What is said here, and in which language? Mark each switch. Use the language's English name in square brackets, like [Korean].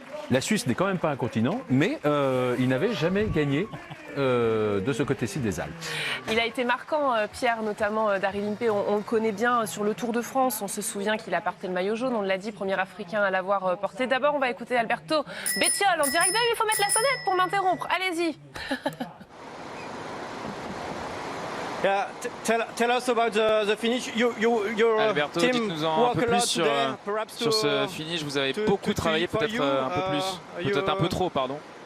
[French] La Suisse n'est quand même pas un continent, mais il n'avait jamais gagné de ce côté-ci des Alpes. Il a été marquant, Pierre, notamment Daryl Impey. On le connaît bien sur le Tour de France. On se souvient qu'il a porté le maillot jaune. On l'a dit, premier Africain à l'avoir porté. D'abord, on va écouter Alberto Bettiol en direct. Il faut mettre la sonnette pour m'interrompre. Allez-y. [English] Yeah, tell us about the finish. [French] Alberto, dites-nous un peu plus sur ce finish. Vous avez beaucoup travaillé, peut-être un peu plus, peut-être un peu trop, pardon.